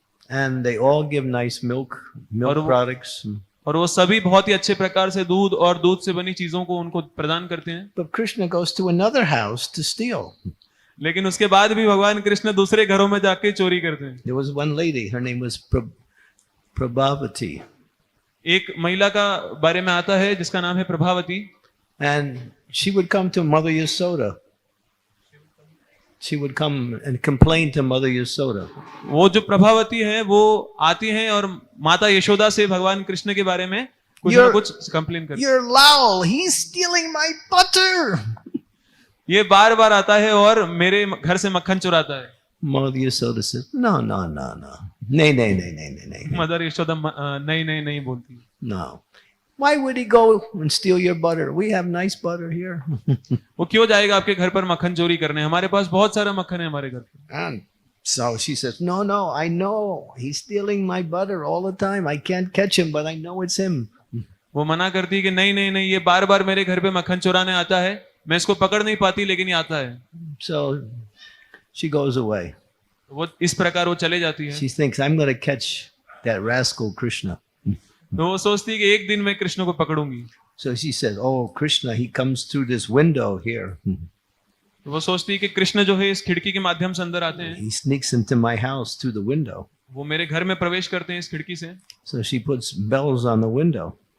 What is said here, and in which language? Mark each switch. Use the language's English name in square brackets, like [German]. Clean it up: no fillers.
[English] And they all give nice milk products. [Hindi] और वो सभी बहुत ही अच्छे प्रकार से दूध और दूध से बनी चीजों को उनको प्रदान करते हैं। [English] But Krishna goes to another house to steal. [Hindi] लेकिन उसके बाद भी भगवान कृष्ण दूसरे घरों में जाके चोरी करते हैं। [English] There was one lady, her name was Prabhavati. [Hindi] एक महिला का बारे में आता है जिसका नाम है Prabhavati. [English] And she would come to Mother Yasoda. She would come and complain to Mother Yasoda. [Hindi] वो जो प्रभावती है वो आती हैं और माता यशोदा से भगवान कृष्ण के बारे में कुछ ना कुछ कंप्लेन करती है। [English] You're Lal, he's stealing my butter. [Hindi] ये बार बार आता है और मेरे घर से मक्खन चुराता है। [English] Mother Yasoda says, no, no, no, no. Nay, nay, nay, nay, nay, nay. [Hindi] Mother Yashoda नहीं नहीं नहीं बोलती। [English] No. Why would he go and steal your butter? We have nice butter here. [Hindi] वो क्यों जाएगा आपके घर पर मक्खन चोरी करने? हमारे पास बहुत सारा मक्खन है हमारे घर पे। [English] And so she says, no, no, I know. He's stealing my butter all the time. I can't catch him, but I know it's him. [Hindi] वो मना करती है कि नहीं नहीं नहीं, ये बार बार मेरे घर पे मक्खन चुराने आता है, मैं इसको पकड़ नहीं पाती लेकिन ये आता है। [English] So she goes away. [Hindi] वो इस प्रकार वो चले जाती है। [English] She thinks, I'm going to catch that rascal Krishna. [Hindi] तो वो सोचती है कि एक दिन मैं कृष्ण को पकड़ूंगी। [English] So she says, oh, Krishna, he comes through this window here. [Hindi] तो वो सोचती है कि कृष्ण जो है इस खिड़की के माध्यम से अंदर आते हैं, [English] He sneaks into my house through the window. [Hindi] वो मेरे घर में प्रवेश करते हैं इस खिड़की से। [English] So she puts bells on the window.